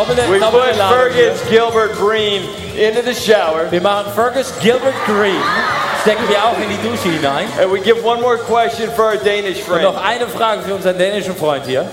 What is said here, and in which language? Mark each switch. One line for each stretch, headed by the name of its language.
English: We put Fergus Gilbert Green into the shower.
German: Wir machen Fergus Gilbert Green. Stecken wir auch in die Dusche hinein.
English: And we give one more question for our Danish
German: Und
English: friend.
German: noch eine Frage für unseren dänischen Freund hier.